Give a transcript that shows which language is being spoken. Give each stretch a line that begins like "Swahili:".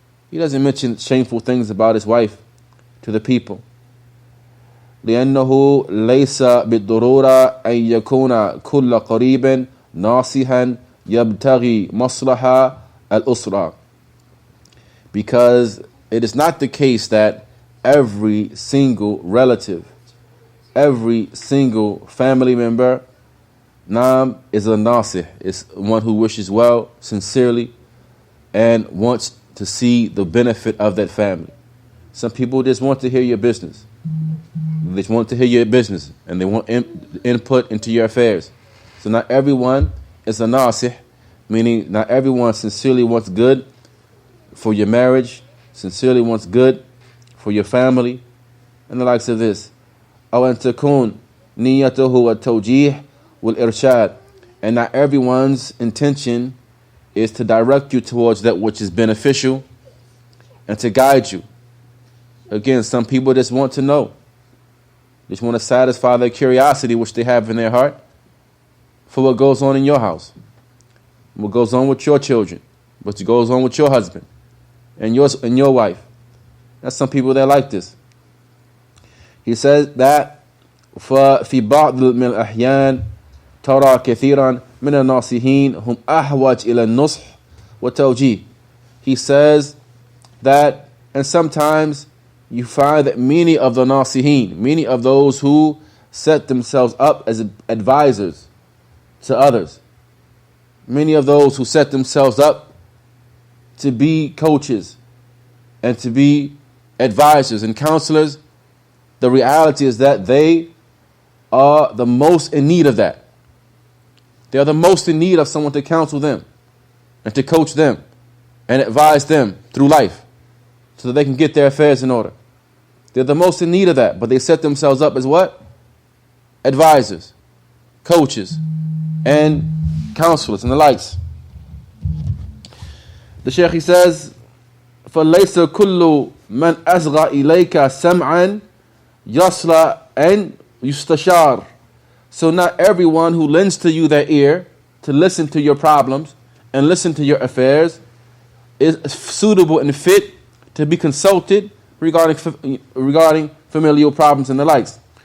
English: He doesn't mention shameful things about his wife to the people.
Arabic: لأنه ليس بالضرورة أن يكون كل قريب ناصحا يبتغي مصلحة الأسرة.
English: Because it is not the case that every single relative, every single family member, is a nasih, is one who wishes well, sincerely, and wants to see the benefit of that family. Some people just want to hear your business. They just want to hear your business, and they want input into your affairs. So not everyone is a nasih, meaning not everyone sincerely wants good for your marriage, sincerely wants good for your family, and the likes of this.
Arabic: أو أن تكون نيته التوجيه والإرشاد.
English: And not everyone's intention is to direct you towards that which is beneficial and to guide you. Again, some people just want to know. Just want to satisfy their curiosity which they have in their heart for what goes on in your house, what goes on with your children, what goes on with your husband and your wife. That's some people that like this. He says that
Arabic: ففي بعض من الأحيان ترى كثيرا من الناصحين هم أحوج إلى النصح والتوجيه.
English: He says that, and sometimes you find that many of the nasihin, many of those who set themselves up as advisors to others, many of those who set themselves up to be coaches and to be advisors and counselors, the reality is that they are the most in need of that. They are the most in need of someone to counsel them and to coach them and advise them through life so that they can get their affairs in order. They're the most in need of that, but they set themselves up as what? Advisors, coaches, and counselors and the likes. The Shaykh, he says,
Arabic: فَلَيْسَ كُلُّ مَنْ أَصْغَى إِلَيْكَ سَمْعًا يَصْلَى أَنْ يُسْتَشَارَ.
English: So not everyone who lends to you their ear to listen to your problems and listen to your affairs is suitable and fit to be consulted regarding familial problems and the likes.